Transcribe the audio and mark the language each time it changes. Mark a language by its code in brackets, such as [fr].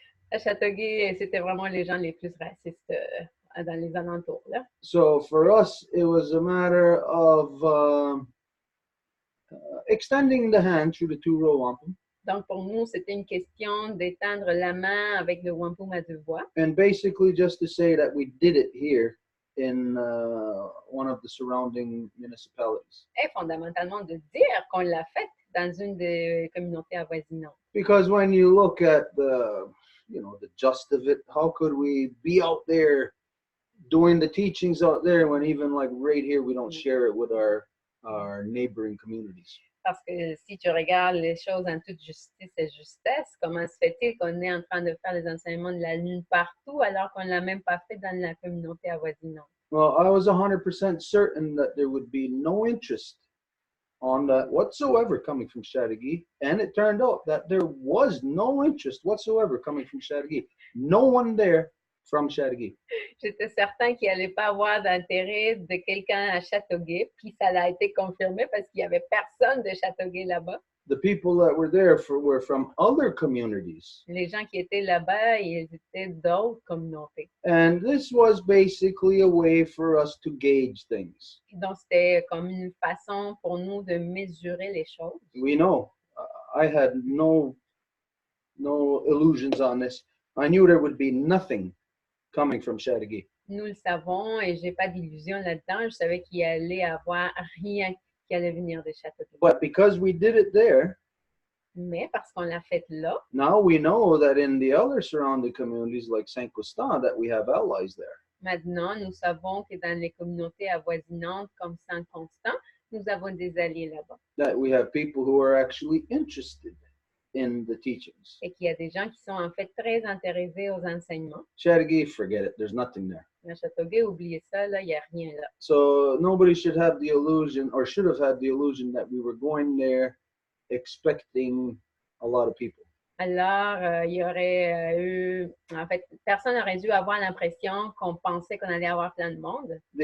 [fr] À Châteauguay, c'était vraiment les gens les plus racistes dans les alentours, là. [en] So for us, it was a matter of extending the hand through the two Row Wampum. [fr] Donc, pour nous, c'était une question d'étendre la main avec le Wampum à deux voies. [en] And basically just to say that we did it here in one of the surrounding municipalities. [fr] Et fondamentalement de dire qu'on l'a fait dans une des communautés avoisinantes. [en] Because when you look at the gist of it, how could we be out there doing the teachings out there when even like right here we don't share it with our neighboring communities? [fr] Parce que si tu regardes les choses en toute justice et justesse, comment se fait-il qu'on est en train de faire les enseignements de la Lune partout alors qu'on ne l'a même pas fait dans la communauté avoisinante? [en] Well, I was 100% certain that there would be no interest on that whatsoever coming from Chattagee, and it turned out that there was no interest whatsoever coming from Chattagee. No one there from Chattagee. [fr] J'étais certain qu'il n'y allait pas avoir d'intérêt de quelqu'un à Châteauguay, puis ça a été confirmé parce qu'il n'y avait personne de Châteauguay là-bas. [en] The people that were there were from other communities. [fr] Les gens qui étaient là-bas, ils étaient d'autres communautés. [en] And this was basically a way for us to gauge things. [fr] Donc, c'était comme une façon pour nous de mesurer les choses. [en] We know. I had no illusions on this. I knew there would be nothing coming from Chattagee. [fr] Nous le savons et je n'ai pas d'illusion là-dedans. Je savais qu'il y allait avoir rien qui allait venir de Châteauguay. [en] But because we did it there, [fr] mais parce qu'on l'a fait là, [en] now we know that in the other surrounding communities like Saint-Constant that we have allies there. [fr] Maintenant, nous savons que dans les communautés avoisinantes comme Saint-Constant, nous avons des alliés là-bas. [en] That we have people who are actually interested in the teachings. [fr] Et qu'il y a des gens qui sont en fait très intéressés aux enseignements. [en] Chattagee, forget it. There's nothing there. [fr] À Châteauguay, oubliez ça, là, il n'y a rien là. [en] So nobody should have the illusion, or should have had the illusion, that we were going there expecting a lot of people. [fr] Alors, il y aurait en fait, personne n'aurait dû avoir l'impression qu'on pensait qu'on allait avoir plein de monde.